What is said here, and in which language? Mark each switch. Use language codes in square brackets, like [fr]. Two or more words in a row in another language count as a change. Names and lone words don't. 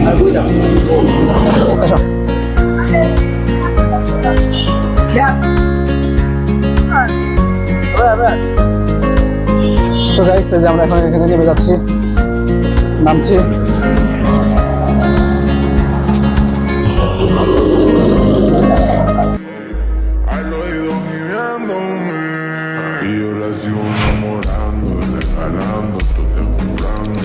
[bn] আসো। তো গাইস এই যে আমরা এখন এখানে নেমে যাচ্ছি, নামছি। [es] Al oído gimiéndome y yo la sigo enamorando, regalando, estoy jurando.